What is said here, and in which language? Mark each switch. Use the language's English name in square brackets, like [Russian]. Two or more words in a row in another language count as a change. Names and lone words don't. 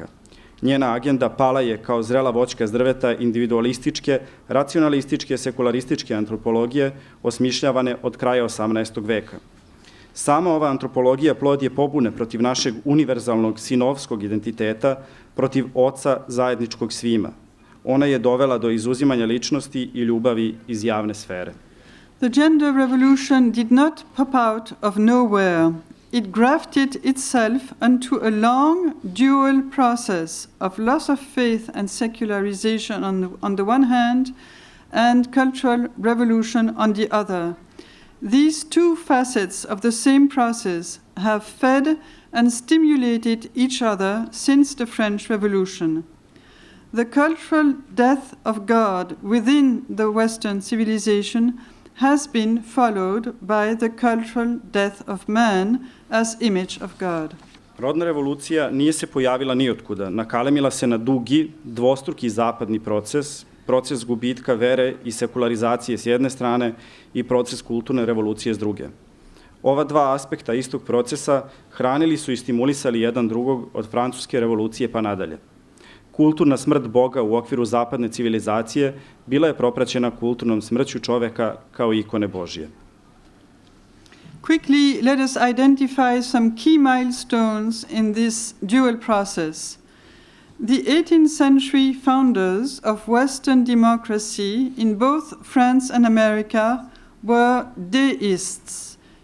[Serbian] Njena agenda pala je kao zrela voćka s drveta individualističke, racionalističke, sekularističke antropologije osmišljavane od kraja 18. veka. Sama ova antropologija plod je pobune protiv našeg univerzalnog sinovskog identiteta, protiv oca zajedničkog svima. Ona je dovela do izuzimanja ličnosti i ljubavi iz javne sfere. [English] The gender revolution did not pop out of nowhere. It grafted itself onto a long, dual process of loss of faith and secularization on the one hand, and cultural revolution on the other. These two facets of the same process have fed and stimulated each other since the French Revolution. The cultural death of God within the Western civilization has been followed by the cultural death of man as image of God. [Serbian] Rodna revolucija nije se pojavila nijotkuda, nakalemila se na dugi, dvostruki zapadni proces, proces gubitka vere i sekularizacije s jedne strane i proces kulturne revolucije s druge. Ova dva aspekta istog procesa hranili su i stimulisali jedan drugog od francuske revolucije pa nadalje. Kulturna smrt Boga u okviru zapadne civilizacije bila je propraćena kulturnom smrću čoveka kao ikone Božije. [English] Quickly, let us identify some key milestones in this dual process. The 18th century founders of Western democracy in both France and America were deists.